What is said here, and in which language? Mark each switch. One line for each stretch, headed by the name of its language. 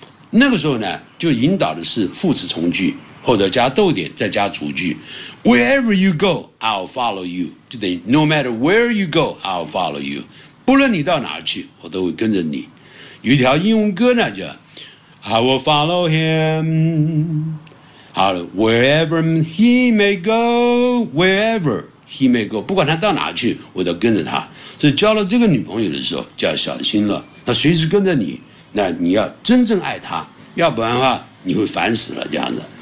Chinese: 那个时候呢就引导的是副词从句，后头加逗点再加主句。
English: Wherever you go, I'll follow you.
Chinese: 就等于
English: no matter where you go, I'll follow you.
Chinese: 不论你到哪儿去，我都会跟着你。有一条英文歌呢，叫 I will follow him. 好了
English: ，wherever he may go, wherever he may go,
Chinese: 不管他到哪儿去，我都跟着他。所以交了这个女朋友的时候，就要小心了。他随时跟着你，那你要真正爱他，要不然的话，你会烦死了这样子。